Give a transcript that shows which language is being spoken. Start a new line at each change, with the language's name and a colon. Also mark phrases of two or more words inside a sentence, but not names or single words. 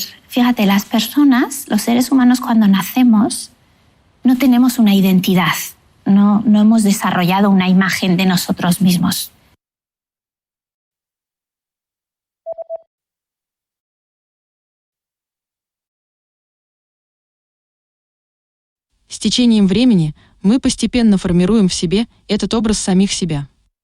Spanish: Fíjate, las personas, los seres humanos, cuando nacemos, no tenemos una identidad, no hemos desarrollado una imagen de nosotros mismos.
Russian: С течением времени мы постепенно формируем в себе этот образ самих себя.